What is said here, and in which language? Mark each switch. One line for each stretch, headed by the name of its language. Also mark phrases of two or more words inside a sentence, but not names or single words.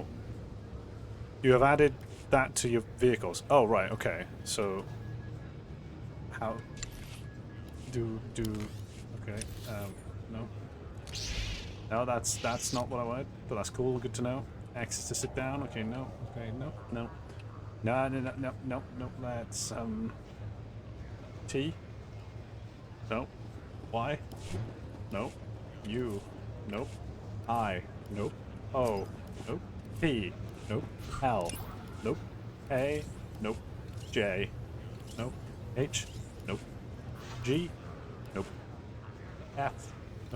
English: You have added that to your vehicles. Oh, right, okay. So... How... Do... Okay, no. No, that's not what I wanted, but that's cool, good to know. Access to sit down. Okay, no. Okay, no, no. No, no, no, no, no, no. That's, T? No. Y? Nope. U? Nope. I? Nope. O? Nope. P? Nope. L? Nope. A? Nope. J? Nope. H? Nope. G? Nope. F? Nope.